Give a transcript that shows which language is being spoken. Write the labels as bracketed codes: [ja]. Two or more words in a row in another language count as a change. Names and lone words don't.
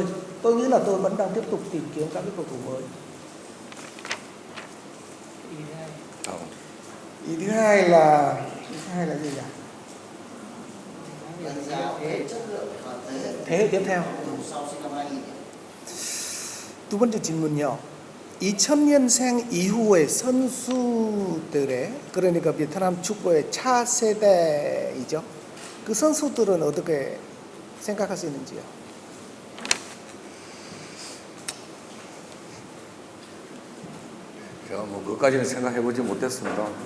[vi] Tôi nghĩ là tôi vẫn đang tiếp tục tìm kiếm các cái cầu thủ mới. Ý thứ hai là gì nhỉ? Đánh giá về chất lượng và thế hệ tiếp theo. sau sinh năm 2000. [ko] 두 번째 질문이요. 2000년생 이후의 선수들의, 그러니까 베트남 축구의 차세대이죠. 그 선수들은 어떻게 생각하시는지요? 제가 그것까지는 생각해보지 못했습니다.